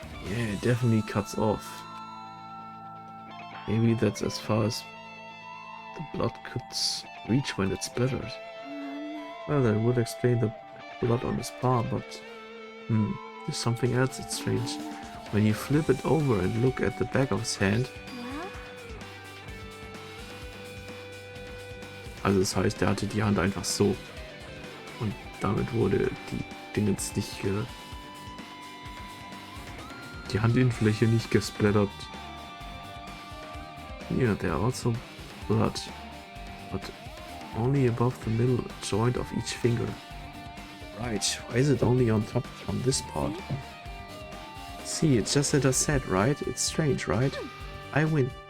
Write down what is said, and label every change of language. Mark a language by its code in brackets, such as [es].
[en] Yeah, it definitely cuts off. Maybe that's as far as the blood could reach when it splatters. Well, that would explain the blood on his palm, but there's something else that's strange. When you flip it over and look at the back of his hand, [de] also das heißt, er hatte die Hand einfach so und damit wurde die Dingens nicht die Handinnenfläche nicht gesplattert. [en] Yeah, there are also blood, but only above the middle joint of each finger. Right, why is it only on top on this part? See, it's just as I said, right? It's strange, right? I win.